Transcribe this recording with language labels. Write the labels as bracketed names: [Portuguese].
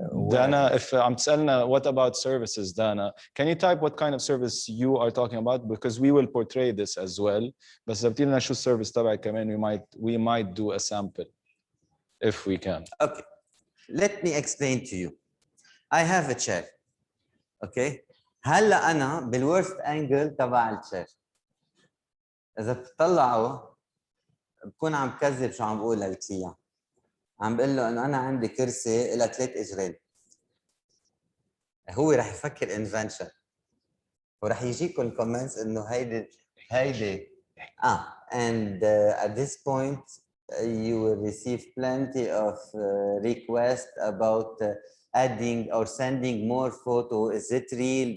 [English] Dana, if I'm [Arabic] تسألنا [English] what about services, Dana, can you type what kind of service you are talking about, because we will portray this as well. [Arabic] بس إذا بدنا شو السيرفيس تبعك كمان, [English] we might do a sample if we can. Okay, let me explain to you. I have a chair. [Arabic] Okay, هلا أنا بال [English] worst angle [Arabic] تبع الشير. إذا بتطلعوا بكون عم كذب شو عم بقول للكليان. عم بقول له انه انا عندي كرسي لها 3 اجرين. هو رح يفكر انفنشن ورح يجيكم كومنتس انه هيدي [English] and at this point you will receive plenty of requests about adding or sending more photo. Is it real?